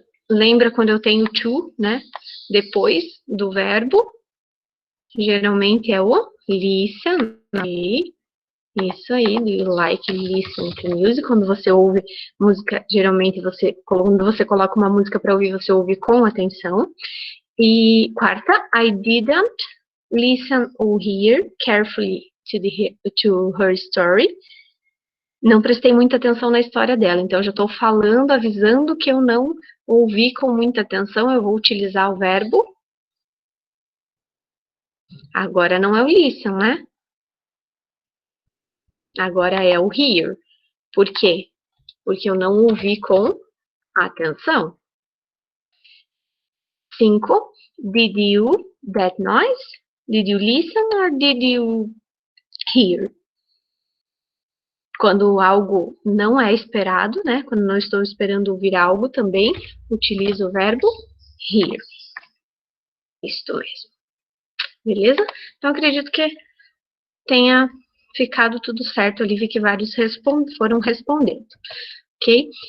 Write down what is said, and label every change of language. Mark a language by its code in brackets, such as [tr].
[pt] Lembra quando eu tenho to, né? Depois do verbo. Geralmente é o listen. Isso aí, [en] do you like listen to music? [pt] Quando você ouve música, geralmente quando você coloca uma música para ouvir, você ouve com atenção. E quarta, [en] I didn't listen or hear carefully to her story. [pt] Não prestei muita atenção na história dela, então eu já estou falando, avisando que eu não ouvi com muita atenção, eu vou utilizar o verbo. Agora não é o listen, né? Agora é o hear. Por quê? Porque eu não ouvi com atenção. [en] 5. Did you that noise? Did you listen or did you hear? [pt] Quando algo não é esperado, né? Quando não estou esperando ouvir algo, também utilizo o verbo hear. Isto mesmo. Beleza? Então, acredito que tenha ficado tudo certo ali, vi que vários foram respondendo. Ok?